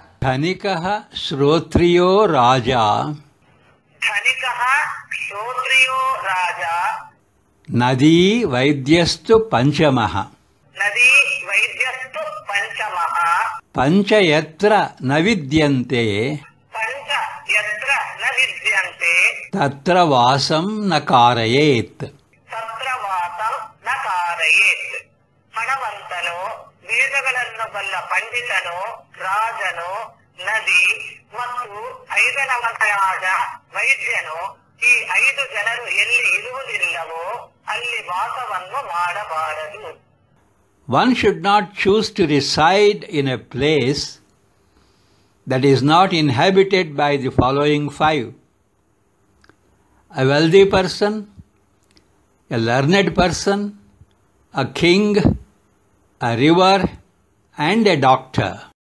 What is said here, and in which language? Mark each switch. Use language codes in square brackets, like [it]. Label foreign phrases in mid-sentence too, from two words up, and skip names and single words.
[sa] धनिकः श्रोत्रियो राजा नदी वैद्यस्तु पंचमः पंच यत्र न विद्यन्ते तत्र वासं न कारयेत् [kn] ಹಣವಂತನು ವೇದಗಳನ್ನು ಬಲ್ಲ ಪಂಡಿತನು ರಾಜನು ನದಿ ಮತ್ತು ಐದನವನಾದ ವೈದ್ಯನು ಈ 5 ಜನರು ಎಲ್ಲಿ ಇರುವುದಿಲ್ಲವೋ ಅಲ್ಲಿ ವಾಸವನ್ನು ಮಾಡಬಾರದು. [en] One should not choose to reside in a place that is not inhabited by the following 5: a wealthy person, a learned person, a king, a river, and a doctor.